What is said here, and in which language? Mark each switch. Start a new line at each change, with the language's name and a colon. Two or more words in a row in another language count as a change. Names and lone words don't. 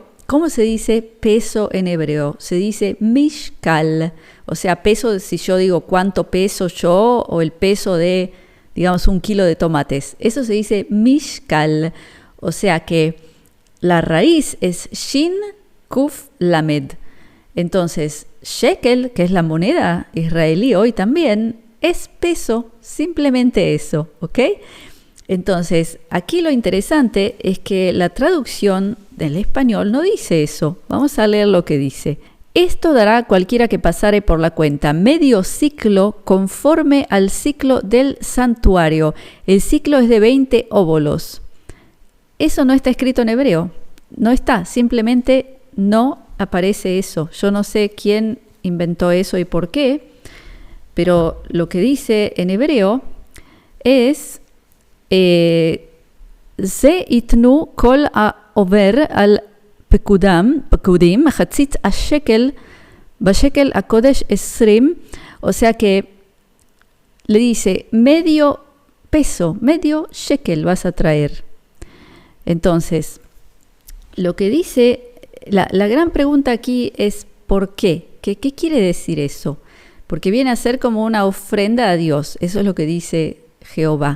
Spanish: ¿Cómo se dice peso en hebreo? Se dice mishkal, o sea, peso, si yo digo cuánto peso yo, o el peso de, digamos, 1 kilo de tomates. Eso se dice mishkal, o sea que la raíz es shin, kuf, lamed. Entonces, shekel, que es la moneda israelí hoy también, es peso, simplemente eso, ¿ok? Entonces, aquí lo interesante es que la traducción del español no dice eso. Vamos a leer lo que dice. Esto dará a cualquiera que pasare por la cuenta medio ciclo conforme al ciclo del santuario. El ciclo es de 20 óbolos. Eso no está escrito en hebreo. No está, simplemente no aparece eso. Yo no sé quién inventó eso y por qué, pero lo que dice en hebreo es
Hebrew: זה יתנו כל העובר על פקודים מחצית השקל בשקל הקודש עשרים,
Spanish: o sea que le dice, medio peso, medio shekel vas a traer. Entonces, lo que dice, la gran pregunta aquí es ¿por qué? ¿Qué quiere decir eso? Porque viene a ser como una ofrenda a Dios, eso es lo que dice Jehová.